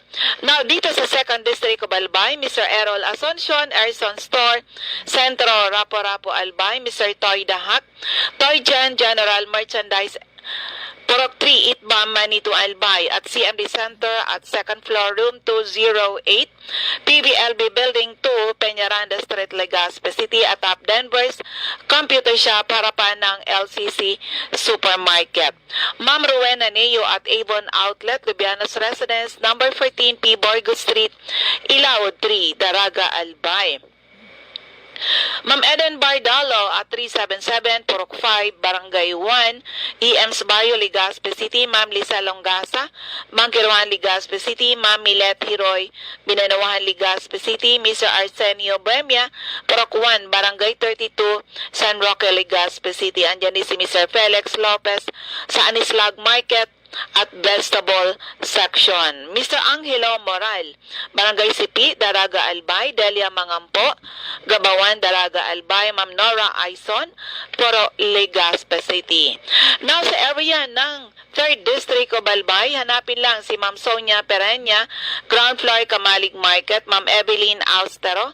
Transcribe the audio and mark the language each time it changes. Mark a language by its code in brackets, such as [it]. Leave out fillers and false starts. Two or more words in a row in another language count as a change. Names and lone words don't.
[tl] Now, dito sa [en] second district of [tl] Albay, Mr. Errol Asuncion, Erson Store, Centro, Rapo-Rapo, Albay. Mr. Toy Dahak, Toy Jan, General Merchandise, Purok 3, Itbam, Manito, Albay, at CMD Center at [en] second floor, [tl] room 208, PBLB Building 2, Peñaranda Street, Legazpi City, at Top Denver's Computer Shop, harapan ng LCC Supermarket. Ma'am Rowena Neo at Avon Outlet, Lubianos Residence, number 14P, Borgo Street, Ilaw 3, Daraga, Albay. Ma'am Eden Bardalo at 377 Purok 5, Barangay 1, EM's Barrio, Legazpi City. Ma'am Lisa Longasa, Mangkiruan, Legazpi City. Ma'am Milet Hiroy, Binanuahan, Legazpi City. Mr. Arsenio Buemia, Purok 1, Barangay 32, San Roque, Legazpi City. Andyan din si Mr. Felix Lopez sa Anislag Market, at Vegetable Section. Mr. Angelo Moral, Barangay Sipi, Daraga Albay, Delia Mangampo, Gabawan, Daraga Albay, Ma'am Nora Aison, Poro, Legazpi City. Now sa area ng 3rd [en] District of [tl] Albay, hanapin lang si Ma'am Sonia Perenya, ground floor Kamalig Market, Ma'am Evelyn Austero,